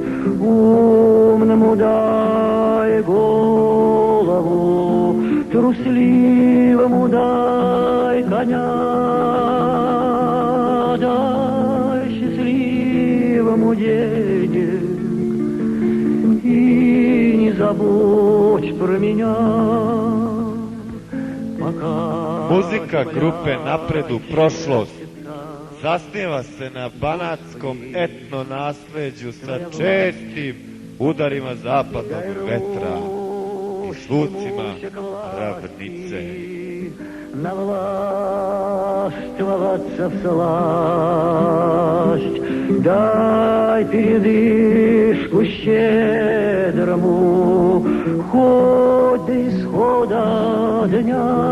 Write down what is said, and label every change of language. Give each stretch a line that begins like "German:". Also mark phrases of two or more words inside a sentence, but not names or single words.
Russian: Умному дай голову, трусливому дай коня, дай счастливому денег и не забудь про меня.
Serbian: Muzika grupe Napred u prošlost zasniva se na banatskom etno nasleđu sa čestim udarima zapadnog vetra i zvucima ravnice.
Russian: Навластвоваться всласть, дай передышку щедрому, хоть до исхода дня.